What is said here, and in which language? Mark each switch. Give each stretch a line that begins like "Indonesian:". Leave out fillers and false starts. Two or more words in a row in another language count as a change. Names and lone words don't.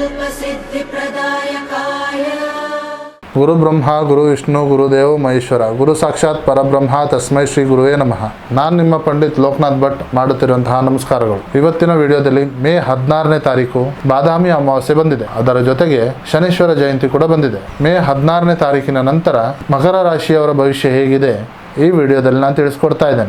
Sanskrit: सिद्धिप्रदायकाय गुरु ब्रह्मा गुरु विष्णु गुरुदेव महेश्वर गुरु साक्षाತ್ ಪರಬ್ರಹ್ಮ ತಸ್ಮೈ ಶ್ರೀ ಗುರುವೇ ನಮಃ.
Kannada: ನಾನು ನಿಮ್ಮ ಪಂಡಿತ್ ಲೋಕನಾಥ್ ಭಟ್ ಮಾಡುತ್ತಿರುವಂತಹ ನಮಸ್ಕಾರಗಳು. ಇವತ್ತಿನ ವಿಡಿಯೋದಲ್ಲಿ ಮೇ 16ನೇ ತಾರೀಕು ಬಾದಾಮಿ ಅಮಾವಾಸ್ಯೆ ಬಂದಿದೆ. ಅದರ ಜೊತೆಗೆ ಶನೀಶ್ವರ ಜಯಂತಿ ಕೂಡ ಬಂದಿದೆ. ಮೇ 16ನೇ ತಾರೀಕಿನ ನಂತರ ಮಕರ ರಾಶಿಯವರ ಭವಿಷ್ಯ ಹೇಗಿದೆ ಈ ವಿಡಿಯೋದಲ್ಲಿ ನಾನು ತಿಳಿಸ್ಕೊಡ್ತಾ ಇದ್ದೇನೆ.